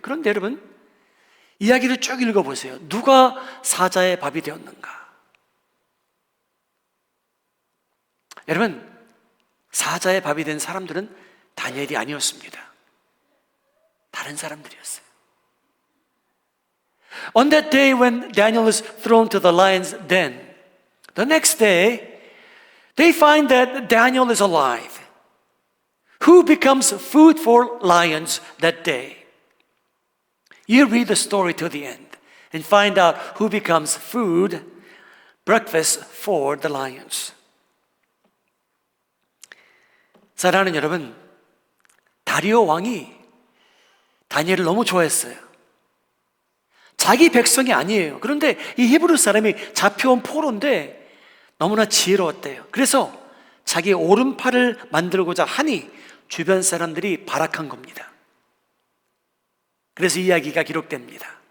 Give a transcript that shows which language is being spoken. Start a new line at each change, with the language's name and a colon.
Korean: 그런데 여러분, 이야기를 쭉 읽어보세요. 누가 사자의 밥이 되었는가? 여러분, 사자의 밥이 된 사람들은 다니엘이 아니었습니다. 다른 사람들이었어요.
English: On that day when Daniel is thrown to the lion's den, the next day, they find that Daniel is alive. Who becomes food for lions that day? You read the story to the end and find out who becomes food, breakfast for the lions.
Korean: 사랑하는 여러분, 다리오 왕이 다니엘을 너무 좋아했어요. 자기 백성이 아니에요. 그런데 이 히브리 사람이 잡혀온 포로인데 너무나 지혜로웠대요. 그래서 자기 오른팔을 만들고자 하니 주변 사람들이 발악한 겁니다. 그래서 이야기가 기록됩니다.